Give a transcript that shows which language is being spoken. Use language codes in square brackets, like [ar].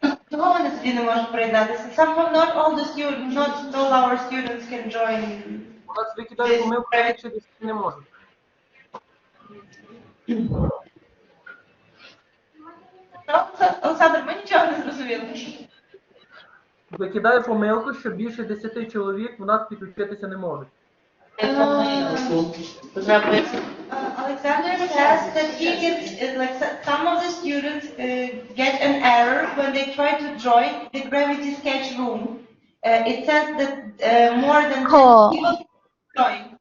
[uk] Чого вони тоді не можуть приєднатися? [en] Not all the students, not all our students can join. [uk] У нас викидають помилку, якщо 10 не можуть. Олександр, ми нічого не зрозуміли. Викидає помилку, що більше 10 чоловік в нас підключитися не можуть. [en] Alexander says that he gets, like, some of the students get an error when they try to join the gravity sketch room. It says that more than 10 people join.